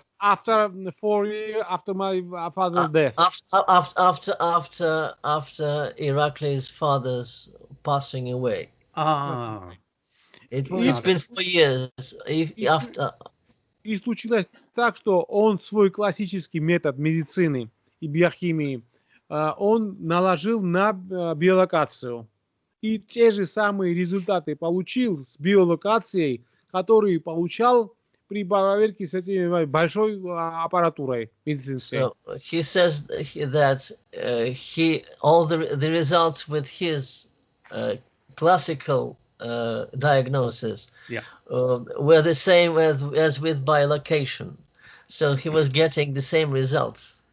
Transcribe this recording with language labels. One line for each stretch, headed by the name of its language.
English: After 4 years after my father's death. After Irakli's father's passing away. It's been 4 years after.
Russian: И случилось так, что он свой классический метод медицины и биохимии он наложил на биолокацию. И те же самые результаты получил с биолокацией, которые получал при проверке с этими большой аппаратурой медицинской.
English: So he says that all the results with his classical diagnosis were the same as with bilocation. So he was getting the same results.